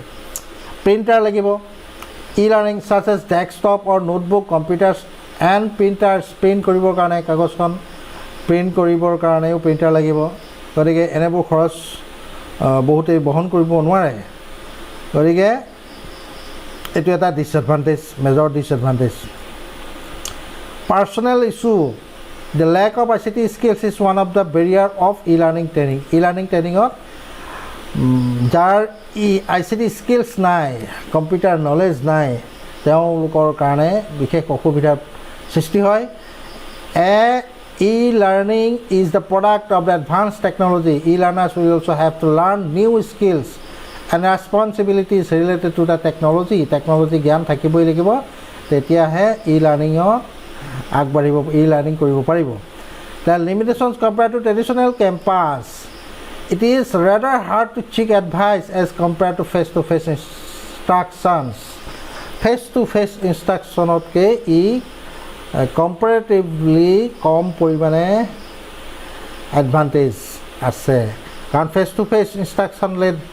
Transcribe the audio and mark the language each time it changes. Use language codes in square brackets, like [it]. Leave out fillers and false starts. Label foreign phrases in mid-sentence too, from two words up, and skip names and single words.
[as] প্ৰিণ্টাৰ লাগিব [en] e-learning such as desktop or notebook computers and printers [as] প্ৰিণ্ট কৰিবৰ কাৰণে কাগজখন প্ৰিণ্ট কৰিবৰ কাৰণেও প্ৰিণ্টাৰ লাগিব গতিকে এনেবোৰ খৰচ বহুতেই বহন কৰিব নোৱাৰে গতিকে এইটো এটা [en] major disadvantage Personal issue, the lack of ICT skills is one of the barrier of e-learning training [as] যাৰ [en] ICT skills [as] নাই [en] computer knowledge [as] নাই তেওঁলোকৰ কাৰণে বিশেষ অসুবিধাৰ সৃষ্টি হয় [en] e-learning is the product of the advanced technology e-learners will also have to learn new skills and responsibilities related to the technology [as] জ্ঞান থাকিবই লাগিব তেতিয়াহে e-learningৰ আগবাঢ়িব ই লাৰ্ণিং কৰিব পাৰিব [en] the limitations compare to traditional campus it is rather hard to seek advice as compare to face to face instruction [as] ই কম্পাৰেটিভলি কম পৰিমাণে এডভান্টেজ আছে কাৰণ [en] face to face instruction led